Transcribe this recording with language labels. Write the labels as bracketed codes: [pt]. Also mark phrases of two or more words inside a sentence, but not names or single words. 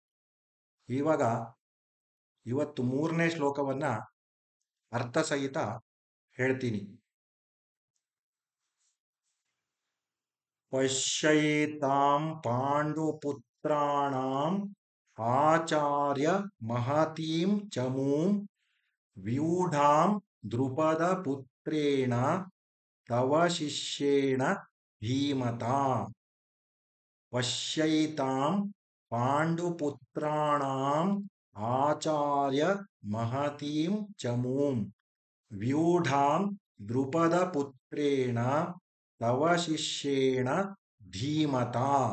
[kn] ಇವತ್ತು 3ನೇ ಶ್ಲೋಕವನ್ನ ಅರ್ಥಸಹಿತ ಹೇಳ್ತೀನಿ. [sa] ಪಶ್ಯೈತಾಂ ಪಾಂಡುಪುತ್ರಾಣಾಂ ಆಚಾರ್ಯ ಮಹತೀಂ ಚಮೂಂ ವ್ಯೂಢಾಂ ದ್ರುಪದ ಪುತ್ರೇಣ ತವ ಶಿಷ್ಯೇಣ ಧೀಮತಾ. ಪಶ್ಯೈತಾಂ ಪಾಂಡುಪುತ್ರಾಣಾಂ ಆಚಾರ್ಯ ಮಹತೀಂ ಚಮೂಂ ವ್ಯೂಢಾಂ ದ್ರುಪದ ಪುತ್ರೇಣ ತವ ಶಿಷ್ಯೇಣ ಧೀಮತಾ.